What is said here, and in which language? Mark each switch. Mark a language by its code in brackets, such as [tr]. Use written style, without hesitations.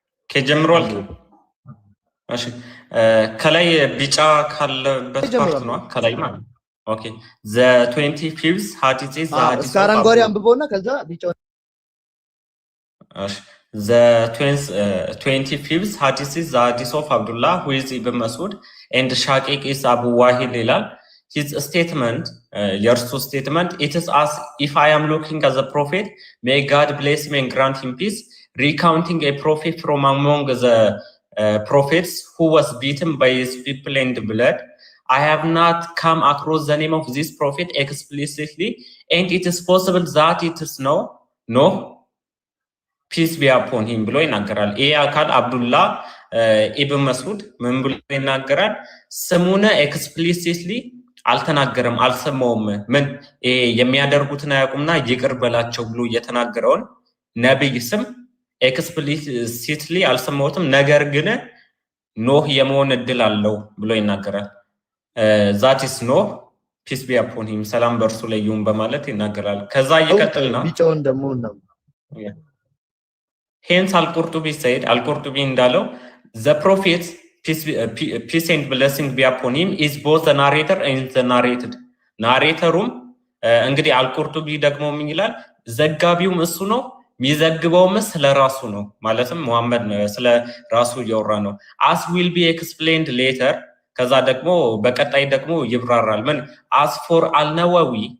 [am] ከጀምሯል። እሺ ከላይ ቢጫ ካለበት ፓርት ነው ከላይ ማለት ኦኬ [en] the 25th hadith is the hadith [am] እስከ አረንጓዴ አንብበውና ከዛ ቢጫው [en] እሺ the 25th hadith is the hadith of Abdullah who is Ibn Mas'ud and Shaqiq is Abu Wahid Hilal. His statement, your statement, it is as if I am looking at the prophet, may God bless him and grant him peace, recounting a prophet from among the prophets who was beaten by his people and blood. I have not come across the name of this prophet explicitly, and it is possible that it is no, peace be upon him [am] ብሎ ይናገራል። ይሄ አካል አብዱላህ ኢብን መስዑድ ምን ብሎ ይናገራል? ስሙነ ኤክስፕሊሲትሊ አልተናገረም፣ አልሰማውም። ምን የሚያደርጉትን አያውቁምና ይቅር በላቸው ብሎ የተናገረውን ነብይ ስም ኤክስፕሊሲትሊ አልሰማሁትም፣ ነገር ግን ኖህ የመሆን እድል አለው ብሎ ይናገራል። [en] ዛት ኢስ ኖህ ፒስ ቢ አፖን ሂም [am] ሰላም በእርሱ ላይ ይሁን በማለት ይናገራል። ከዛ ይቀጥልና ቢጫውን ደግሞ ነው [en] ሄንስ አልቁርጡቢ ሰይድ አልቁርጡቢ እንዳለው the prophet peace and blessing be upon him is both the narrator and the narrated [am] ናሬተሩም እንግዲህ አልቁርጡቢ ደግሞ ምን ይላል? ዘጋቢውም እሱ ነው የሚዘግበውም ስለራሱ ነው። ማለትም መሐመድ ስለ ራሱ እያወራ ነው። [en] as will be explained later [am] ከዛ ደግሞ በቀጣይ ደግሞ ይብራራል። ምን as for አልነዋዊ